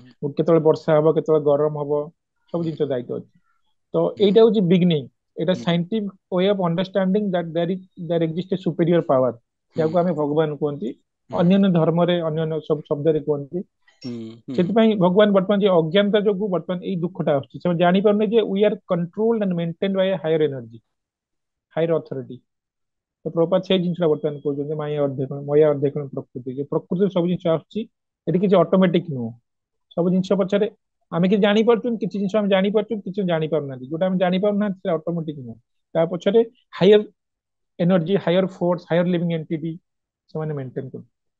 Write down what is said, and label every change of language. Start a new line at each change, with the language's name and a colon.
Odia: କେତେବେଳେ ବର୍ଷା ହବ, କେତେବେଳେ ଗରମ ହବ, ସବୁ ଜିନିଷ ଦାୟିତ୍ୱ ଅଛି। ତ ଏଇଟା ହଉଛି ବିଗିନିଂ।
English: ଏଇଟା scientific way of understanding that there exist a superior power,
Odia: ଯାହାକୁ ଆମେ ଭଗବାନ କୁହନ୍ତି। ଅନ୍ୟାନ୍ୟ ଧର୍ମରେ ଅନ୍ୟାନ୍ୟ ସବୁ ଶବ୍ଦରେ କୁହନ୍ତି। ସେଥିପାଇଁ ଭଗବାନ ବର୍ତ୍ତମାନ ଯେ ଅଜ୍ଞାନତା ଯୋଗୁଁ ବର୍ତ୍ତମାନ ଏଇ ଦୁଃଖଟା ଆସୁଛି। ସେମାନେ ଜାଣିପାରୁନି ଯେ
English: We are controlled and maintained by higher energy, higher authority.
Odia: ତ ପ୍ରଭୁପାଦ ସେଇ ଜିନିଷଟା ବର୍ତ୍ତମାନ କହୁଛନ୍ତି, ମାୟା ଅଧ୍ୟକ୍ଷଣ ପ୍ରକୃତି। ଯେ ପ୍ରକୃତିରେ ସବୁ ଜିନିଷ ଆସୁଛି, ଏଠି କିଛି ଅଟୋମେଟିକ ନୁହଁ। ସବୁ ଜିନିଷ ପଛରେ ଆମେ କିଛି ଜାଣିପାରୁଛୁ, କିଛି ଜିନିଷ ଆମେ ଜାଣିପାରୁଛୁ, କିଛି ଜାଣିପାରୁନାହାନ୍ତି। ଯୋଉଟା ଆମେ ଜାଣିପାରୁନାହାନ୍ତି ସେଟା ଅଟୋମେଟିକ ନୁହଁ। ତା ପଛରେ
English: higher energy, higher force, higher living entity
Odia: ସେମାନେ ମେଣ୍ଟେନ କରୁଛନ୍ତି।